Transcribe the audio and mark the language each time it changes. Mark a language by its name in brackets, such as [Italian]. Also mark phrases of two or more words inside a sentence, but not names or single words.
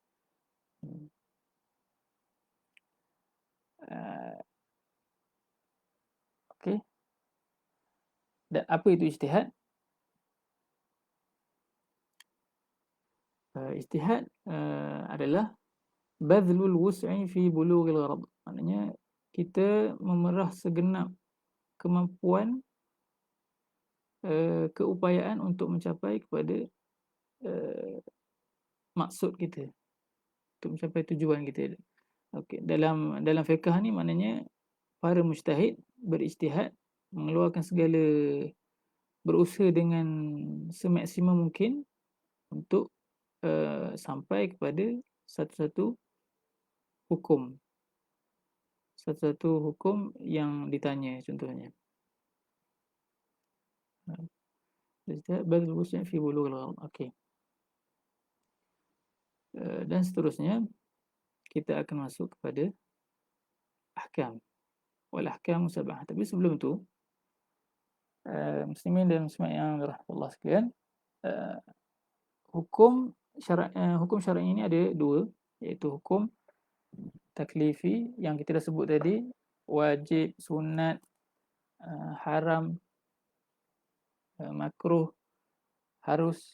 [Malay] Okey. Dan apa itu ijtihad? [Arabic] اجتهاد adalah بذل الوسع في بلوغ الغرض. [Malay] Maknanya kita memerah segenap kemampuan, keupayaan untuk mencapai kepada maksud kita, untuk mencapai tujuan kita. Okey, dalam fiqh ni maknanya para mujtahid berijtihad, mengeluarkan segala, berusaha dengan semaksimum mungkin untuk sampai kepada satu-satu hukum, satu-satu hukum yang ditanya contohnya. [Arabic] اجتهاد بذل الوسع في بلوغ الغرض. [Malay] Okey. Dan seterusnya kita akan masuk kepada ahkam. [Arabic] والأحكام سبعة. [Malay] Tapi sebelum tu, muslimin dan muslimat yang dirahmati Allah sekalian, hukum syar'i ini ada dua, iaitu hukum taklifi yang kita dah sebut tadi, wajib, sunat, haram, makruh, harus.